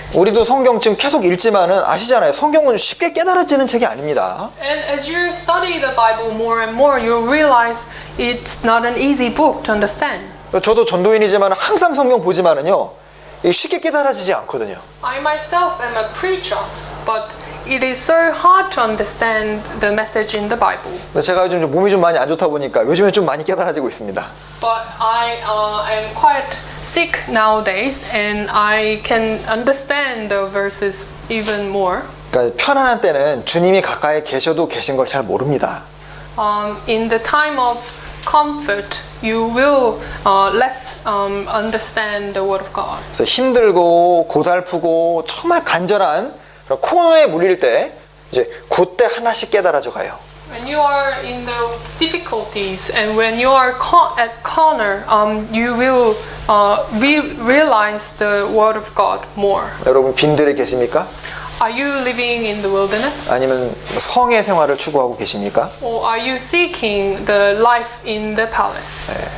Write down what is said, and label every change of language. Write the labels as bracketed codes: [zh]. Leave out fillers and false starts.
[ko] 우리도 성경 지금 계속 읽지만은 아시잖아요. 성경은 쉽게 깨달아지는 책이 아닙니다. [en] And as you study the Bible more and more, you'll realize it's not an easy book to understand. [ko] 저도 전도인이지만 항상 성경 보지만은요, 쉽게 깨달아지지 않거든요. [en] I myself am a preacher, but it is so hard to understand the message in the Bible. [ko] 제가 요즘 몸이 좀 많이 안 좋다 보니까 요즘엔 좀 많이 깨달아지고 있습니다. [en] But I am quite sick nowadays, and I can understand the verses even more. [ko] 그러니까 편안한 때는 주님이 가까이 계셔도 계신 걸 잘 모릅니다. [en] In the time of comfort, you will less understand the Word of God. [ko] 그래서 힘들고 고달프고 정말 간절한 그런 코너에 물릴 때 이제 그때 하나씩 깨달아져 가요. [en] When you are in the difficulties and when you are at corner, you will realize the Word of God more. [ko] 여러분 빈들에 계십니까? [en] Are you living in the wilderness? [ko] 아니면 성의 생활을 추구하고 계십니까? [en] Or are you seeking the life in the palace?